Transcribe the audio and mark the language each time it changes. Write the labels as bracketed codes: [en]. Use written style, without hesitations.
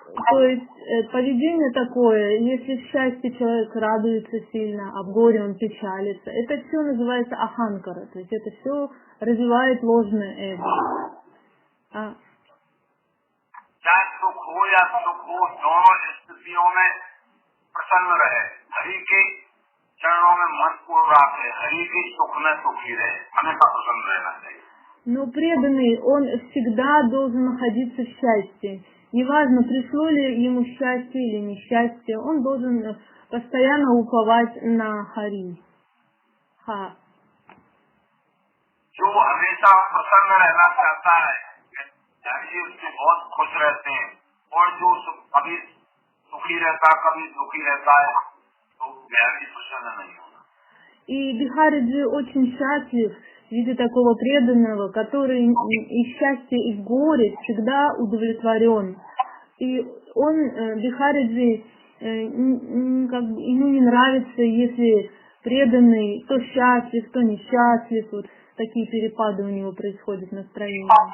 [ru] То есть поведение такое, если в счастье человек радуется сильно, а в горе он печалится, это все называется аханкара, то есть это все развивает ложное эго. [hi] चाहे सुख हो या सुख हो, दोनों स्थितियों में प्रसन्न रहे, हरि के चरणों में मन को रखे, हरि के सुख में सुखी रहे, हमेशा प्रसन्न रहना चाहिए। [ru] Но преданный, он всегда должен находиться в счастье. Неважно, пришло ли ему счастье или несчастье, он должен постоянно уповать на Хари. [hi] जो हमेशा प्रसन्न रहना चाहता है, जी उससे बहुत खुश रहते हैं, और जो कभी सुखी रहता, कभी दुखी रहता है, तो भी प्रसन्न नहीं होगा। [ru] И Бихариджи очень счастлив в виде такого преданного, который и в счастье, и в горе всегда удовлетворен. И он, Бихариджи, ему не нравится, если преданный то счастлив, то несчастлив, вот такие перепады у него происходят настроения.